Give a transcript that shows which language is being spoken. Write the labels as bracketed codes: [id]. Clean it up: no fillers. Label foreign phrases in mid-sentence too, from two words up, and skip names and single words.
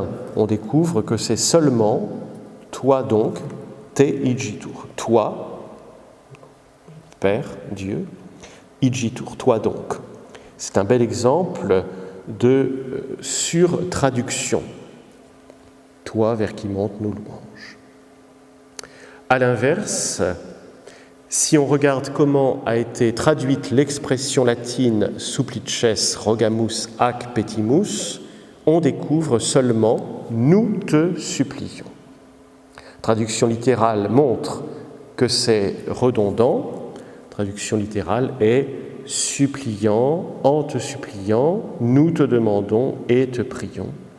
[fr] On découvre que c'est seulement « toi donc » [la] te igitur, [fr] toi, Père, Dieu, igitur, toi donc. C'est un bel exemple de surtraduction. Toi vers qui montent nos louanges. À l'inverse, si on regarde comment a été traduite l'expression latine [la] supplices rogamus ac petimus, [fr] on découvre seulement « nous te supplions ». Traduction littérale montre que c'est redondant. Traduction littérale est « suppliant, en te suppliant, nous te demandons et te prions ».